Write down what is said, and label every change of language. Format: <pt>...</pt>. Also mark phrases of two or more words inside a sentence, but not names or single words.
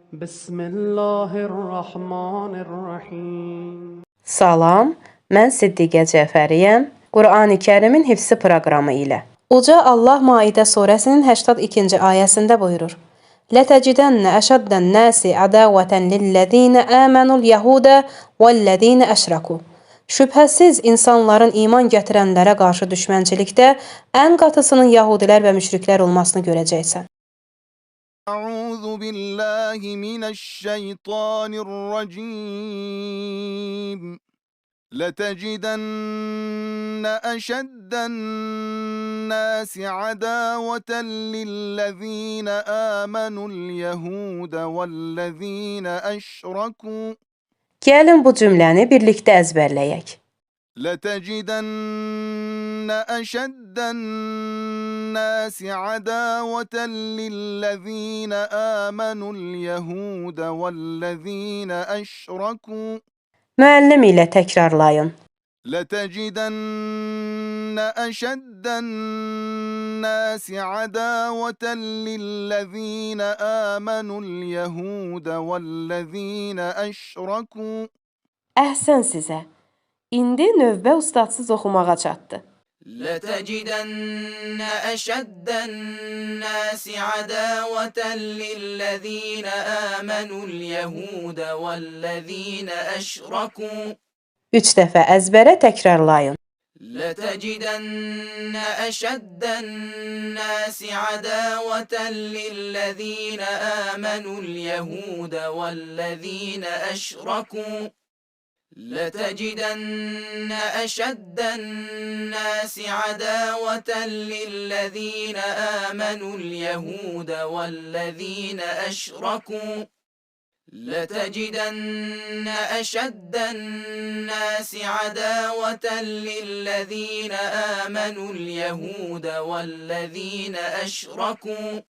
<ar>بسم الله الرحمن الرحيم.</ar> <az>Salam, mən Siddiqə Cəfəriyəm. Qurani-Kərimin hifzi proqramı ilə. Uca Allah Maidə surəsinin 82-ci ayəsində buyurur:</az> <ar>"لتجدن أشد الناس عداوة للذين آمنوا اليهود والذين أشركوا."</ar> <az>Şübhəsiz insanların iman gətirənlərə qarşı düşmənçilikdə ən qatısının yahudilər və müşriklər olmasını görəcəksən.</az> <ar>أعوذ بالله من الشيطان الرجيم لتجدن أشد الناس عداوة للذين آمنوا اليهود والذين أشركوا</ar> <az>Gəlin bu cümləni birlikdə əzbərləyək.</az> <ar>لتجدن أشد الناس عداوة للذين آمنوا اليهود والذين أشركوا</ar> <az>Müəllim ilə təkrarlayın.</az> <ar>لتجدن أشد الناس عداوة للذين آمنوا اليهود والذين أشركوا</ar> <az>Əhsən sizə. İndi növbə ustadsız oxumağa çatdı.</az> <ar>لتجدن أشد الناس عداوة للذين آمنوا اليهود والذين أشركوا</ar> <az>3 dəfə əzbərə təkrarlayın.</az> <ar>لتجدن أشد الناس عداوة للذين آمنوا اليهود والذين أشركوا لتجدن أشد الناس عداوة للذين آمنوا اليهود والذين أشركوا لتجدن أشد الناس عداوة للذين آمنوا اليهود والذين أشركوا</ar>